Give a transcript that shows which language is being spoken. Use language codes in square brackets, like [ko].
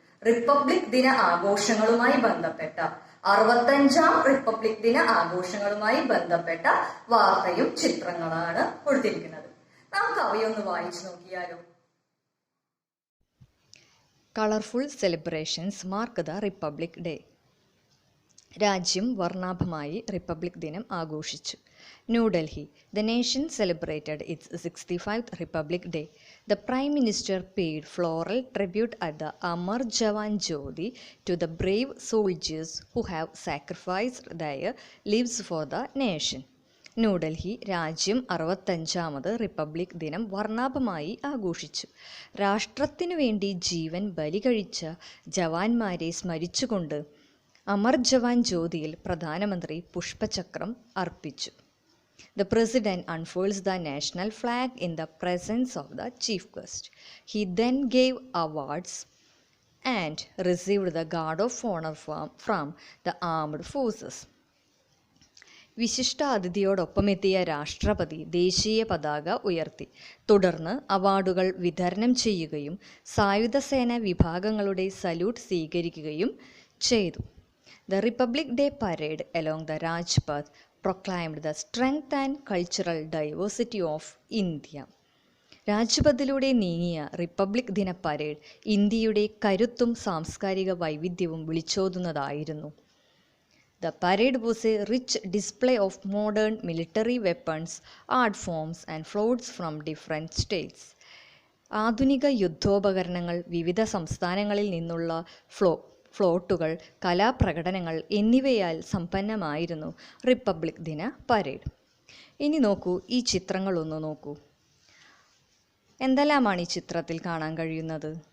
[ml] Republic ദിന ആഘോഷങ്ങളുമായി ബന്ധപ്പെട്ട 65ാം republic ദിന ആഘോഷങ്ങളുമായി ബന്ധപ്പെട്ട വാർത്തയും ചിത്രങ്ങളാണ് കൊടുത്തിരിക്കുന്നത്. നമുക്ക് അവയൊന്ന് വായിച്ചു നോക്കിയാലോ. [en] Colourful celebrations mark the Republic Day. [ml] രാജ്യം വർണ്ണാഭമായി റിപ്പബ്ലിക് ദിനം ആഘോഷിച്ചു. New Delhi. [en] The nation celebrated its 65th Republic Day. The Prime Minister paid floral tribute at the Amar Jawan Jyoti to the brave soldiers who have sacrificed their lives for the nation. [ml] New Delhi. രാജ്യം 65ാമത് republic ദിനം വർണ്ണാഭമായി ആഘോഷിച്ചു. രാഷ്ട്രത്തിനു വേണ്ടി ജീവൻ ബലി കഴിച്ച ജവാന്മാരെ സ്മരിച്ചുകൊണ്ട് അമർ ജവാൻ ജ്യോതിയിൽ പ്രധാനമന്ത്രി പുഷ്പചക്രം അർപ്പിച്ചു. [en] The President unfurls the national flag in the presence of the chief guest. He then gave awards and received the Guard of Honor from the armed forces. [ml] വിശിഷ്ട അതിഥിയോടൊപ്പമെത്തിയ രാഷ്ട്രപതി ദേശീയ പതാക ഉയർത്തി. തുടർന്ന് അവാർഡുകൾ വിതരണം ചെയ്യുകയും സായുധ സേന വിഭാഗങ്ങളുടെ സല്യൂട്ട് സ്വീകരിക്കുകയും ചെയ്തു. [en] The Republic Day parade along the Rajpath proclaimed the strength and cultural diversity of India. [ml] രാജ്പഥിലൂടെ നീങ്ങിയ റിപ്പബ്ലിക് ദിന പരേഡ് ഇന്ത്യയുടെ കരുത്തും സാംസ്കാരിക വൈവിധ്യവും വിളിച്ചോതുന്നതായിരുന്നു. [en] The parade was a rich display of modern military weapons, art forms and floats from different states. [ml] ആധുനിക യുദ്ധോപകരണങ്ങൾ, വിവിധ സംസ്ഥാനങ്ങളിൽ നിന്നുള്ള ഫ്ലോട്ടുകൾ, കലാപ്രകടനങ്ങൾ എന്നിവയാൽ സമ്പന്നമായിരുന്നു റിപ്പബ്ലിക് ദിന പരേഡ്. ഇനി നോക്കൂ, ഈ ചിത്രങ്ങളൊന്ന് നോക്കൂ. എന്തെല്ലാമാണ് ഈ ചിത്രത്തിൽ കാണാൻ കഴിയുന്നത്?